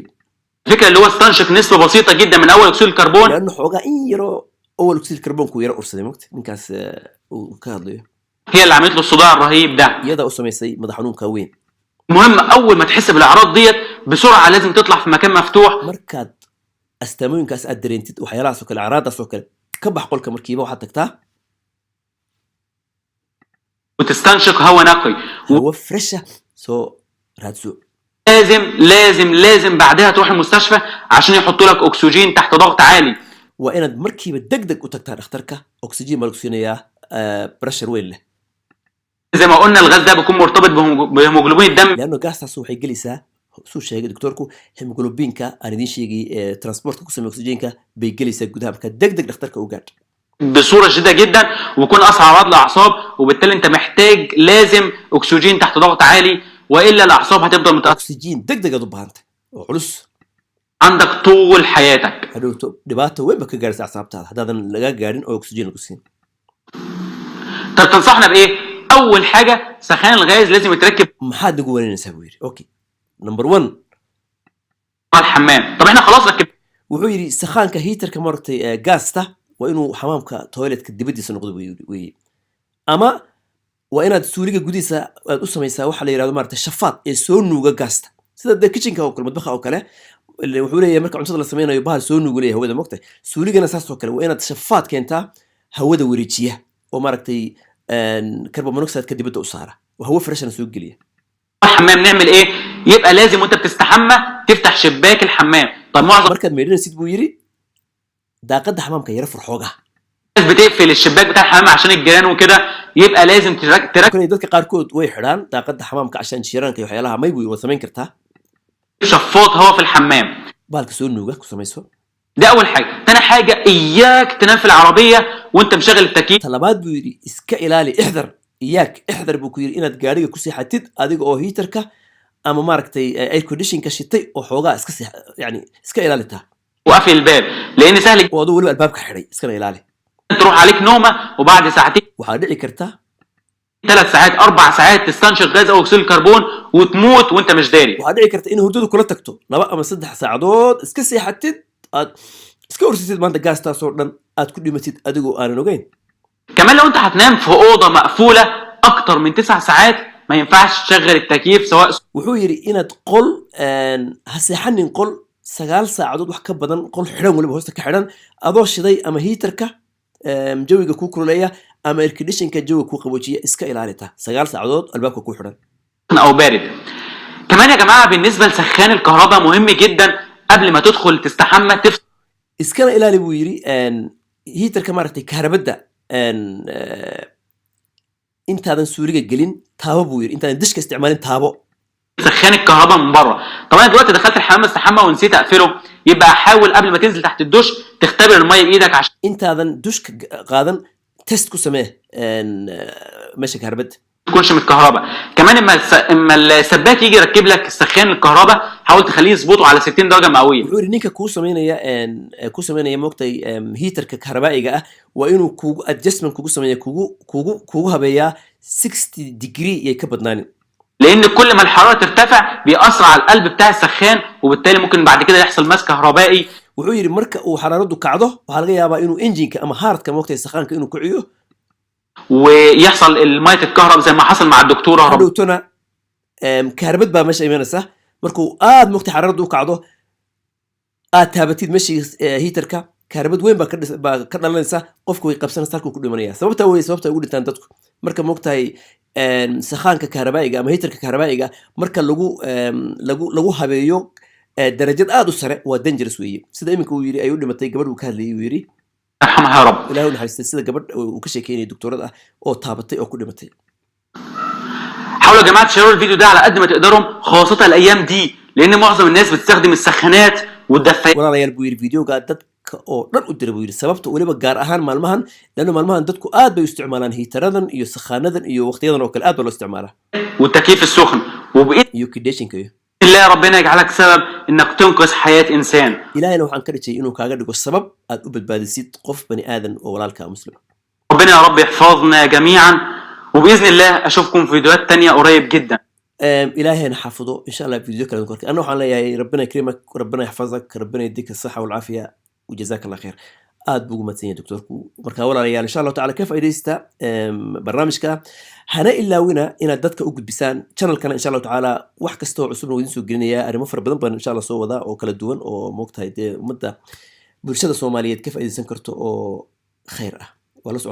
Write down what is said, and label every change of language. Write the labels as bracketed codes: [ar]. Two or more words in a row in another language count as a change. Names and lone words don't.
[ar] الفكره اللي هو استنشق نسبه بسيطه جدا من اول اكسيد الكربون [so] لانه xoogaa in yaro awal [en] oxide carbonku [so] yara ursaday mogta ninkaas uu ka hadlayo [ar] هي اللي عملت له الصداع الرهيب ده. [so] iyadaa u samaysay madax xanuunka weyn. [ar] المهم اول ما تحس بالاعراض ديت بسرعه لازم تطلع في مكان مفتوح [so] markaad astaamooyinkaas aad dareentid waxyaalahaas oo kale acraadaas oo kale ka bax qolka markiiba waxaad tagtaa [ar] وتستنشق هواء نقي. [so] hawo fresha soo raadso. [ar] لازم بعدها تروح المستشفى عشان يحطوا لك اكسجين تحت ضغط عالي. [so] waa inaad markiiba degdeg u tagtaa dhakhtarka oxygen baa lagu siinayaa pressure weyn leh [ar] زي ما قلنا الغاز ده بيكون مرتبط بهيموجلوبين الدم. [so] leanno gaastaas waxay gelaysaa suu sheegay doctorku hemoglobinka aan idiin sheegay transportka ku sameeya oxygenka bay gelaysaa gudaha marka degdeg dhakhtarka u gaadh [ar] بصوره شديده جدا ويكون اصعب عضله اعصاب وبالتالي انت محتاج لازم اكسجين تحت ضغط عالي والا الاعصاب هتفضل متاثره [so] oxygen degdeg aad u baahantay oo culus [ar] عندك طول حياتك. [so] hadhowto dhibaato weyn ba ka gaaraysa acsaabtaada haddaadan laga gaadhin oo oxygen lagu siin. [ar] طب تنصحنا بايه؟ اول حاجه سخان الغاز لازم يتركب [so] maxaad nagu wanaynaysaa buu yidhi [en] okay number 1 [ar] على الحمام. طب احنا خلاص ركب [so] wuxuu yidhi sakhaanka hiitarka maaragtay gaasta waa inuu xamaamka toiletka dibadiisa noqdo weeye ama waa inaad suuliga gudihiisa aad u samaysaa waxa la yidhahdo maaragtay shafaad ee soo nuuga gaasta sida dee kitchenka oo kale madbaxa oo kale wuxuu leeyahay marka cuntada la sameynayo bahal soo nuugu leeyahay hawada mogtay suuligana saas oo kale waa inaad shafaad keentaa hawada wareejiya oo maaragtay [en] carbon monoxide [so] ka dibadda u saara oo hawo freshna soo geliya. [ar] الحمام نعمل ايه؟ يبقى لازم وانت بتستحمى تفتح شباك الحمام. طب معظم [so] markaad meedhinaysid buu yidhi daaqadda xamaamka yara fur xoogaha [ar] الناس بتقفل الشباك بتاع الحمام عشان الجيران وكده يبقى لازم تركب [so] kale dadka qaarkood way xidhaan daaqadda xamaamka cashaan jiiraanka iyo waxyaalaha may buu wada samayn kartaa [ar] شفاط هواء في الحمام. [so] bahalka soo nuuga ku samayso. [ar] ده اول حاجه. تاني حاجه اياك تنام في العربيه وانت مشغل التكييف. [so] talabaad buu yidhi iska ilaali ixdar buu ku yidhi inaad gaadhiga ku seexatid adiga oo hiitarka ama maaragtay [en] air conditionka [so] shitay oo xoogaa iska yani iska ilaalitaa [ar] وقفل الباب لان سهل [so] oo aduu weliba albaabka xidhay iskana ilaali. [ar] تروح عليك نومه وبعد ساعتين [so] waxaa dhici karta [ar] 3 ساعات 4 ساعات تستنشق غاز او اكسيد الكربون وتموت وانت مش داري. [so] waxaa dhici karta in hurdadu kula tagto 2 ama 3 saacadood iska seexatid aad iska ursatid maanta gaastaasoo dhan aad ku dhimatid adigoo aanan ogeyn. [ar] كمان لو انت هتنام في اوضه مقفوله اكتر من 9 ساعات ما ينفعش تشغل التكييف سواء. [so] wuxuu yidhi inaad qol ha seexanin qol 9 saacadood wax ka badan qol xidhan weliba hoosta ka xidhan adoo shiday ama hiitarka jawiga kuu kululeeya ama [en] air conditionka [so] jawiga kuu qaboojiya iska ilaalitaa 9 saacadood albaabka kuu xidhan. [ar] او بارد. كمان يا جماعه بالنسبه لسخان الكهرباء مهم جدا قبل ما تدخل تستحمى تفصل. [so] iskana ilaali buu yidhi hiitarka maaragtay kahrabadda intaadan suuliga gelin taabo buu yidhi intaadan dishka isticmaalin taabo. [ar] سخان الكهرباء من بره. طبعا دلوقتي دخلت الحمام استحمى ونسيت اقفله يبقى حاول قبل ما تنزل تحت الدش تختبر الميه بايدك عشان [so] intaadan dushka qaadan test ku samee meesha kahrabadda [ar] ما تكونش متكهرباء. كمان اما السباك يجي يركب لك السخان الكهرباء حاول تخليه يظبطه على 60 درجه مئويه. [so] wuxuu yidhi ninka kuu sameynaya moogtay hiitarka kahrabaa'iga ah waa inuu kugu adjustment kugu sameeya kugu habeeyaa 60 degree yay ka badnaanin [ar] لان كل ما الحراره ترتفع بيأثر على القلب بتاع السخان وبالتالي ممكن بعد كده يحصل مس كهربائي. [so] wuxuu yidhi marka uu xaraaradu kacdo waxaa laga yaabaa inuu injinka ama haartka moogtay sakhaanka inuu kiciyo [ar] ويحصل الميه تتكهرب زي ما حصل مع الدكتوره [so] hadhowtona kahrabad baa meesha imanaysa markuu aad moogtay xaraaradu u kacdo aad taabatid meeshii hiitarka kahrabad weyn baa ka dhalanaysa qofku way qabsanaysa halkuu ku dhimanaya sababta ay ugu dhintaan dadku marka moogtahay sakhaanka kahrabaa'iga ama hiitarka kahrabaa'iga marka lagu habeeyo darajad aad u sare waa dangerous weeye sida iminka uu yidhi ay u dhimatay gabadh uu ka hadlayay uu yidhi [ar] يرحمها يا رب. [so] ilaahay u naxariistay sida gabadh uu ka sheekeynayay doctorad ah oo taabatay oo ku dhimatay. [ar] حاولوا يا جماعه تشيروا الفيديو ده على قد ما تقدروا خاصه الايام دي لان معظم الناس بتستخدم السخانات والدفايات. [so] walaalayaal buu yidhi videoga dadka oo dhan u dira buu yidhi sababta weliba gaar ahaan maalmahan leanno maalmahan dadku aad bay u isticmaalaan hiitaradan iyo sakhaanadan iyo waqtiyadan oo kale aad baa loo isticmaalaa [ar] والتكييف السخن وباذن [so] iyo kideshinka iyo [ar] الله ربنا يجعلك سبب انك تنقذ حياه انسان. [so] ilaahayna waxaan ka rajayay inuu kaaga dhigo sabab aad u badbaadisid qof bani aadan oo walaalka muslim. [ar] ربنا يا رب يحفظنا جميعا وباذن الله اشوفكم في فيديوهات تانية قريب جدا. [so] ilaahayna xafido [ar] إن شاء الله [so] video kale korka anna waxaan leeyahay [ar] ربنا يكرمك ربنا يحفظك ربنا يديك الصحة والعافية وجزاك الله خير. [so] aad buu ugu mahadsan yahay doctorku marka walaalayaal [ar] إن شاء الله تعالى [so] ka faa'iidaysta barnaamijka hana ilaawina inaad dadka u gudbisaan channelkana [ar] إن شاء الله تعالى [so] wax kasta oo cusubna idin soo gelinayaa arrimo fara badan baan [ar] إن شاء الله [so] soo wadaa oo kala duwan oo moogtahay dee ummadda bulshada soomaaliyeed ka faa'iidaysan karto oo khayr ah waa la